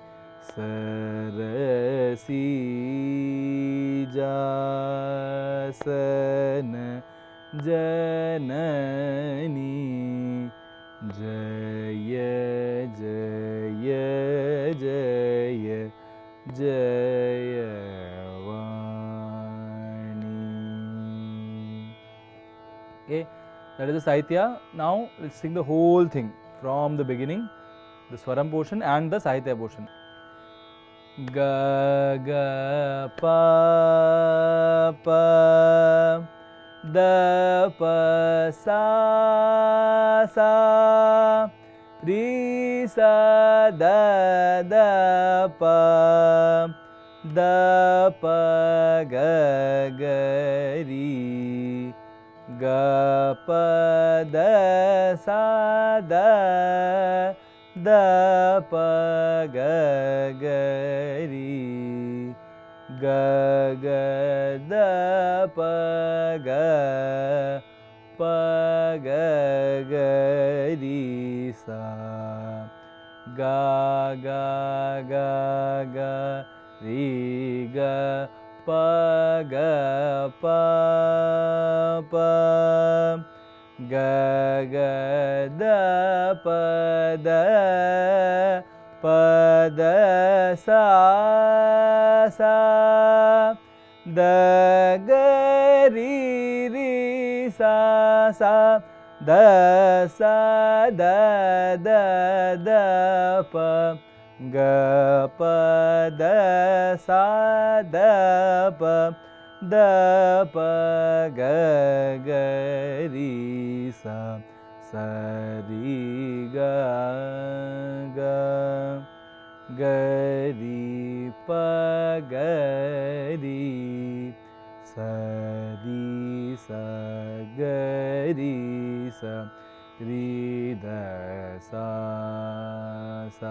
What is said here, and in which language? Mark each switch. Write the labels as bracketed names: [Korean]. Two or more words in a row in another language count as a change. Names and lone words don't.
[Sanskrit] sarasijasana janani jaya jaya jaya jayavani. [English] Okay, that is the Sahitya. Now let's sing the whole thing from the beginning, the Swaram portion and the Sahitya portion. Ga ga pa pa da pa sa sa ri sa da da pa ga ga ri ga pa da sa da pa ga ga ri ga ga da pa ga ri sa ga ga ga ga ri ga pa pa ga ga da pa da sa sa da ga ri sa sa da sa da pa ga pa da sa da pa ga ga ri sa sa ri ga ga ga ri pa ga ri sa ri sa ga ri sa ri da sa sa.